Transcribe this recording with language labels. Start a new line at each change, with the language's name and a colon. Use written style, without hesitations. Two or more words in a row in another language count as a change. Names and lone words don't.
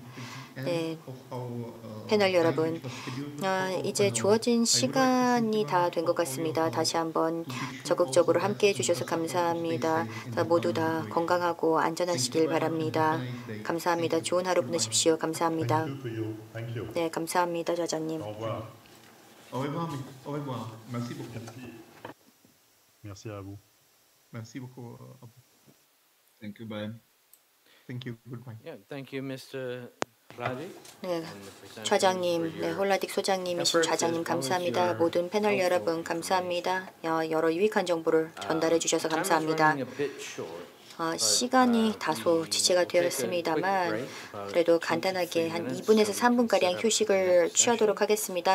Korean: 네, 패널 여러분, 이제 주어진 시간이 다 된 것 같습니다. 다시 한번 적극적으로 함께해 주셔서 감사합니다. 모두 다 건강하고 안전하시길 바랍니다. 감사합니다. 좋은 하루 보내십시오. 감사합니다. 네, 감사합니다, 저자님.
French: Au revoir. Merci beaucoup. Merci à vous. Merci beaucoup à vous.
English: Thank you, bye. Thank you. Goodbye. Yeah, thank you, Mr.
Korean: 네, 좌장님, 네, 홀라딕 소장님이신 좌장님 감사합니다. 모든 패널 여러분 감사합니다. 여러 유익한 정보를 전달해 주셔서 감사합니다. 시간이 다소 지체가 되었습니다만 그래도 간단하게 한 2분에서 3분가량 휴식을 취하도록 하겠습니다.